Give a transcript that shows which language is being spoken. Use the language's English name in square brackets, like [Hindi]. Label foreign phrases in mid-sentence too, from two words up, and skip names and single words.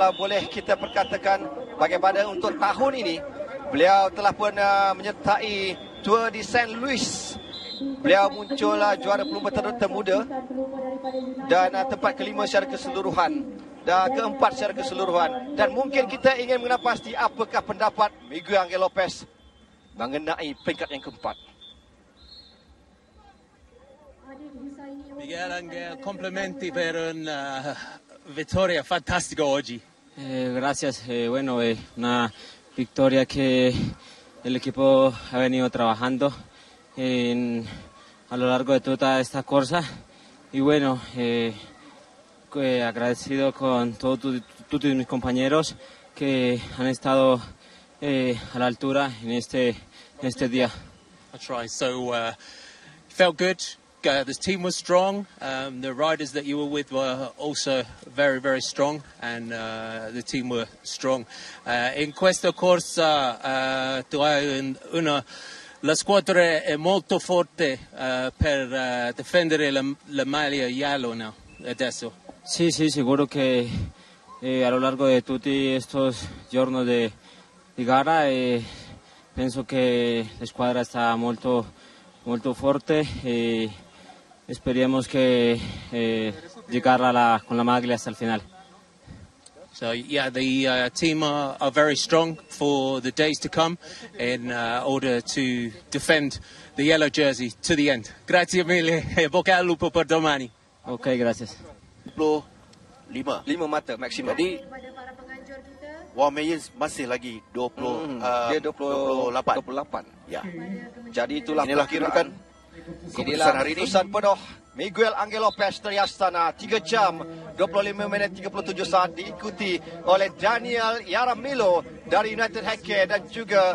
[Malay] Kalau boleh kita perkatakan bagaimana untuk tahun ini Beliau telah pun menyertai Tour de Saint Louis. Beliau muncul juara pelumba termuda dan tempat kelima secara keseluruhan dan keempat secara keseluruhan. Dan mungkin kita ingin mengenal pasti apakah pendapat Miguel Angel Lopez mengenai peringkat yang keempat. [Italian] Miguel Angel, complimenti per una vittoria fantastica oggi. [Spanish] Gracias. Bueno, una victoria que el equipo ha venido trabajando a lo largo de toda esta corsa y bueno, agradecido con todos mis compañeros que han estado a la altura en este día. [English] That's right. So felt good. The team was strong. The riders that you were with were also very, very strong, and the team were strong. [Italian] In questa corsa tu hai la squadra è molto forte per difendere la maglia gialla now, adesso. [Spanish] Sí, seguro que a lo largo de tutti estos [Italian] giorni di gara penso che la squadra [Spanish] está [Italian] molto forte e speriamo che [Spanish] llegar con la maglia hasta el final. [English] So yeah, the team are very strong for the days to come in order to defend the yellow jersey to the end. [Italian] Grazie mille e bocca al lupo per domani. [Spanish] Ok, gracias. [Malay] 25 mata maksimum. Jadi Wang Mei masih lagi 20 dia 28. Ya. Jadi itulah kedudukan keputusan hari ini. Keputusan penuh Miguel Angel Lopez dari Astana 3 jam 25 minit 37 saat diikuti oleh Daniel Yaramilo dari United Healthcare dan juga